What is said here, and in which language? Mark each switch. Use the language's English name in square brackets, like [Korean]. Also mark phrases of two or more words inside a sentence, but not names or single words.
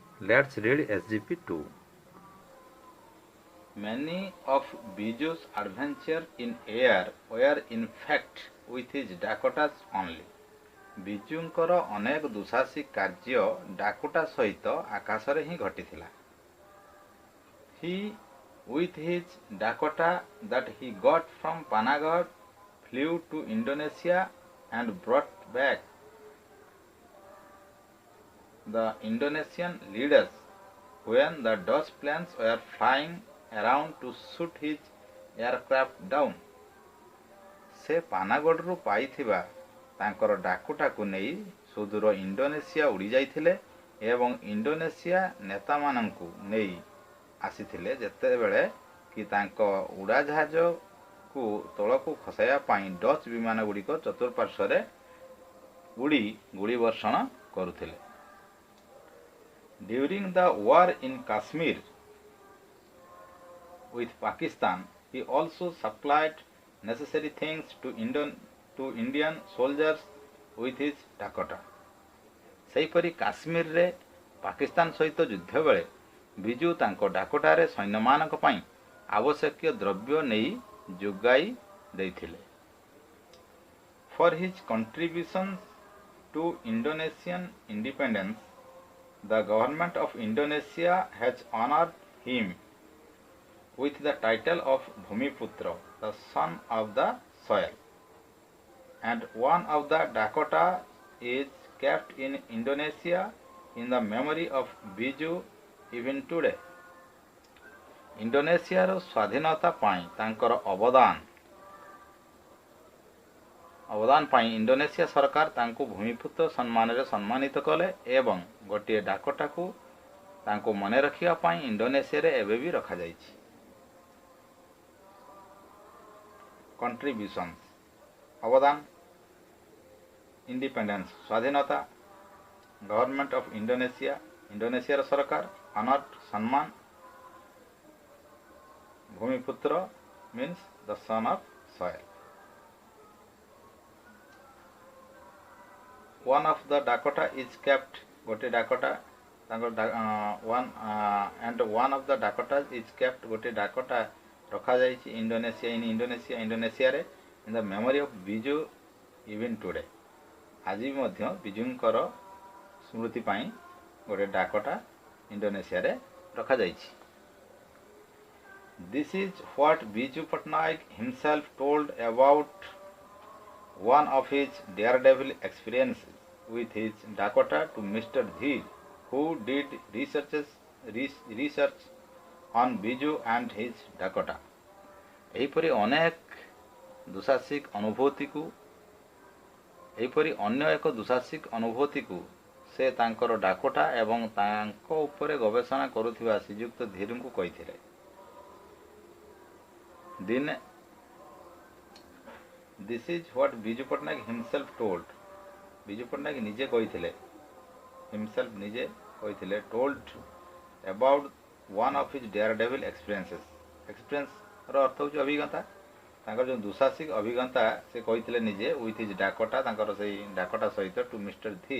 [English] Let's read SGP 2. Many of Biju's adventures in air were in fact with his Dakotas only. [Odia] ବିଜୁଙ୍କର ଅନେକ ଦୁଃସାହସିକ କାର୍ଯ୍ୟ ଡାକୋଟା ସହିତ ଆକାଶରେ ହିଁ ଘଟିଥିଲା. [English] He with his Dakota that he got from Panagarh flew to Indonesia and brought back the Indonesian leaders when the Dutch planes were flying around to shoot his aircraft down. [Odia] ସେ ପାନାଗଡ଼ରୁ ପାଇଥିବା ତାଙ୍କର ଡାକୋଟାକୁ ନେଇ ସୁଦୂର ଇଣ୍ଡୋନେସିଆ ଉଡ଼ି ଯାଇଥିଲେ ଏବଂ ଇଣ୍ଡୋନେସିଆ ନେତାମାନଙ୍କୁ ନେଇ ଆସିଥିଲେ ଯେତେବେଳେ କି ତାଙ୍କ ଉଡ଼ାଜାହାଜକୁ ତଳକୁ ଖସାଇବା ପାଇଁ ଡଚ୍ ବିମାନଗୁଡ଼ିକ ଚତୁଃପାର୍ଶ୍ୱରେ ଉଡ଼ି ଗୁଳିବର୍ଷଣ କରୁଥିଲେ. [English] During the war in Kashmir with Pakistan, he also supplied necessary things to Indian soldiers with his Dakota. [Odia] ସେହିପରି କାଶ୍ମୀରରେ ପାକିସ୍ତାନ ସହିତ ଯୁଦ୍ଧ ବେଳେ ବିଜୁ ତାଙ୍କ ଡାକୋଟାରେ ସୈନ୍ୟମାନଙ୍କ ପାଇଁ ଆବଶ୍ୟକୀୟ ଦ୍ରବ୍ୟ ନେଇ ଯୋଗାଇ ଦେଇଥିଲେ. [English] For his contributions to Indonesian independence, the government of Indonesia has honored him with the title of Bhumiputra, the son of the soil. And one of the Dakota is kept in Indonesia in the memory of Biju even today. [Odia] ଇଣ୍ଡୋନେସିଆର ସ୍ୱାଧୀନତା ପାଇଁ ତାଙ୍କର ଅବଦାନ ପାଇଁ ଇଣ୍ଡୋନେସିଆ ସରକାର ତାଙ୍କୁ ଭୂମିପୁତ୍ର ସମ୍ମାନରେ ସମ୍ମାନିତ କଲେ ଏବଂ ଗୋଟିଏ ଡାକୋଟାକୁ ତାଙ୍କୁ ମନେ ରଖିବା ପାଇଁ ଇଣ୍ଡୋନେସିଆରେ ଏବେ ବି ରଖାଯାଇଛି. [English] Contributions ଅବଦାନ, ଇଣ୍ଡିପେଣ୍ଡେନ୍ସ ସ୍ୱାଧୀନତା, government of Indonesia [Odia] ଇଣ୍ଡୋନେସିଆର ସରକାର, [English] ଅନର୍ଡ [Odia] ସମ୍ମାନ, ଭୂମିପୁତ୍ର [English] means the son of soil. One of the Dakota is kept, [Odia] ଗୋଟିଏ ଡାକୋଟା [English] one of the Dakotas is kept, [Odia] ଗୋଟିଏ ଡାକୋଟା ରଖାଯାଇଛି ଇଣ୍ଡୋନେସିଆରେ [English] in the memory of Biju even today. [Odia] ଆଜି ମଧ୍ୟ ବିଜୁଙ୍କର ସ୍ମୃତି ପାଇଁ ଗୋଟିଏ ଡାକୋଟା ଇଣ୍ଡୋନେସିଆରେ ରଖାଯାଇଛି. [English] This is what Biju Patnaik himself told about one of his daredevil experiences with his Dakota to Mr. Dheer, who did research on Biju and his Dakota. [Odia] ଏହିପରି ଅନ୍ୟ ଏକ ଦୁଃସାହସିକ ଅନୁଭୂତିକୁ ସେ ତାଙ୍କର ଡାକୋଟା ଏବଂ ତାଙ୍କ ଉପରେ ଗବେଷଣା କରୁଥିବା ଶ୍ରୀଯୁକ୍ତ ଧୀରଙ୍କୁ କହିଥିଲେ. [English] ଦିନେ This is what Biju Patnaik himself told. [Odia] ବିଜୁ ପଟ୍ଟନାୟକ ନିଜେ କହିଥିଲେ, [English] told about one of his daredevil experiences. [Odia] ଏକ୍ସପିରିଏନ୍ସର ଅର୍ଥ ହେଉଛି ଅଭିଜ୍ଞତା. ତାଙ୍କର ଯେଉଁ ଦୁଃସାହସିକ ଅଭିଜ୍ଞତା ସେ କହିଥିଲେ ନିଜେ [English] with his Dakota, [Odia] ତାଙ୍କର ସେଇ ଡାକୋଟା ସହିତ [English] to Mister Dheer.